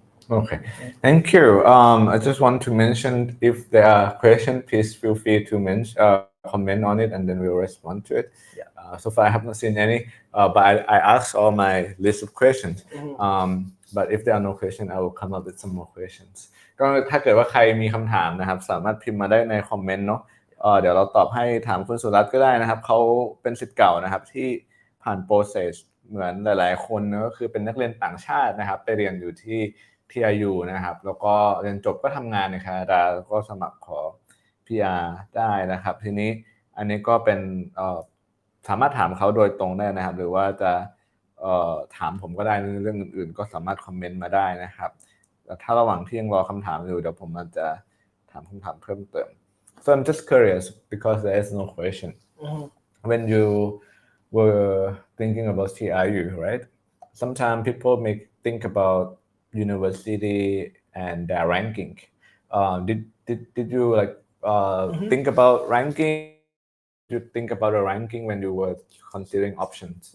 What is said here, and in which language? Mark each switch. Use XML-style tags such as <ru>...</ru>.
<en>Okay, thank you. I just want to mention if there are questions, please feel free to comment on it and then we'll respond to it. So far I have not seen any, but I asked all my list of questions. But if there are no questions, I will come up with some more questions.</en> <th>ก็ถ้าเกิดว่าใครมีคำถามนะครับสามารถพิมพ์มาได้ในคอมเมนต์เนาะเดี๋ยวเราตอบให้ถามคุณสุรัตน์ก็ได้นะครับเขาเป็นศิษย์เก่านะครับที่ผ่านโปรเซสเหมือนหลายๆคนนะก็คือเป็นนักเรียนต่างชาตินะครับไปเรียนอยู่ที่ TRU นะครับแล้วก็เรียนจบก็ทำงานในแคนาดาแล้วก็สมัครขอ PR ได้นะครับทีนี้อันนี้ก็เป็น สามารถถามเขาโดยตรงได้นะครับหรือว่าจะถามผมก็ได้ในเรื่องอื่นๆก็สามารถคอมเมนต์มาได้นะครับแต่ถ้าระหว่างที่ยังรอคำถามอยู่เดี๋ยวผมอาจจะถามคำถามเพิ่มเติม</th> <en>So I'm just curious because there is no question. When you were thinking about TRU, right? Sometimes people may think about university and their ranking. Did you think about ranking? You think about a ranking when you were considering options?</en>